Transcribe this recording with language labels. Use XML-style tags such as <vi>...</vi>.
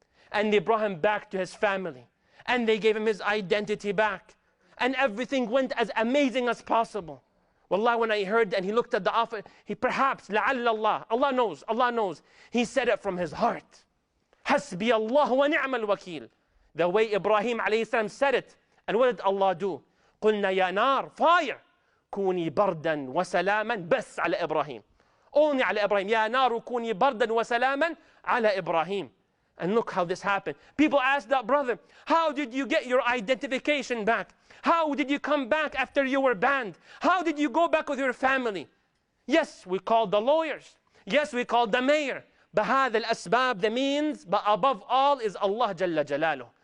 <en>And they brought him back to his family. And they gave him his identity back. And everything went as amazing as possible. Wallahi, when I heard and he looked at the offer, he perhaps, لعل Allah, Allah knows, Allah knows. He said it from his heart.</en> <ar>حسبي الله ونعم الوكيل.</ar> <en>The way Ibrahim alayhi salam said it. And what did Allah do?</en> <ar>قلنا يا نار, fire, كوني بردا وسلاما بس على إبراهيم. Only على إبراهيم. يا نار كوني بردا وسلاما على إبراهيم.</ar> <en>And look how this happened. People ask that brother, how did you get your identification back? How did you come back after you were banned? How did you go back with your family? Yes, we called the lawyers. Yes, we called the mayor.</en> <ar>بهذا الأسباب,</ar> <en>the means, but above all is Allah Jalla Jalaluh.</en>